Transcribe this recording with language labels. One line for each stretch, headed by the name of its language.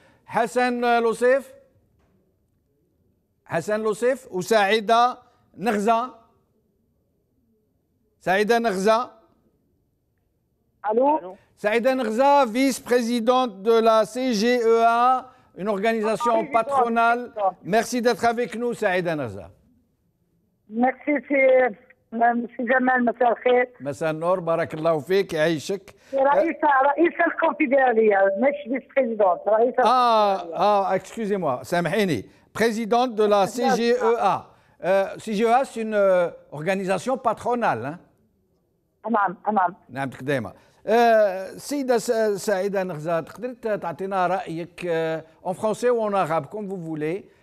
French: Hassan Loussif ou Saïda Nerza. Saïda Nerza. Allô? Saïda Nerza, vice-présidente de la CGEA, une organisation patronale. Merci d'être avec nous, Saïda Nerza. Merci,
Arabic: مسي جمال مساء الخير. مساء النور بارك الله فيك يعيشك. رئيس الكونفدرالية مش فيس بريزيدونت رئيس
French: excusez-moi,
Arabic: سامحيني.
French: Présidente de la CGEA. CGEA, c'est une organisation patronale. Hein?
Arabic: نعم. نعمتك دائما. سيدة سعيدة نغزة تقدر تعطينا رأيك
French: en français ou en arabe comme vous voulez.